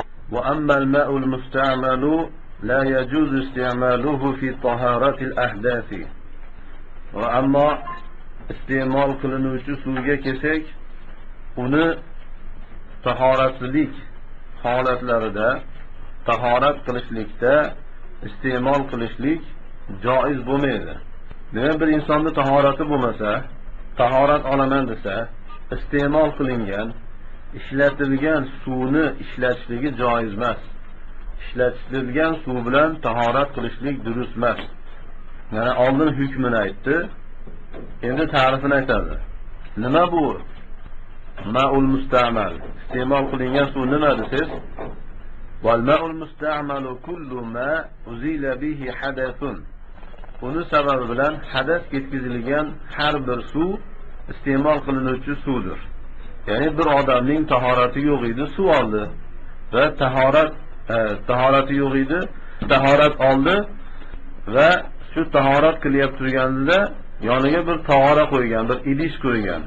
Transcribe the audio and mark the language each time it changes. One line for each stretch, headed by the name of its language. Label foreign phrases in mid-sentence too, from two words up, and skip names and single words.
Arabic: وأما الماء المستعمل لا يجوز استعماله في طهارة الأحداث. وأما استعمال
Uzbek: qilinuvchi suvga kelsak, uni tahoratsizlik holatlarida tahorat qilishlikda iste'mol qilishlik joiz bo'lmaydi. Demak, bir insonning tahorati bo'lmasa, tahorat olaman desa, iste'mol qilingan, ishlatilgan suvni ishlatishligi joiz emas. Ishlatilgan suv bilan tahorat qilishlik durust emas. Yana oldin hukmini aytdi, endi ta'rifini aytadi. Nima bu?
Arabic: الماء المستعمل.
Uzbek: Iste'mol qilingan suv nima desiz?
Arabic: والماء المستعمل كل ما أزيل به حدث.
Uzbek: Uni sababi bilan hadas ketkizilgan har bir suv iste'mol qilinuvchi suvdir. Ya'ni bir odamning tahorati yo'q edi, suv oldi va tahorati yo'q edi, tahorat oldi va shu tahorat qilyap turganida yoniga bir tog'ora qo'ygan, bir idish qo'ygan.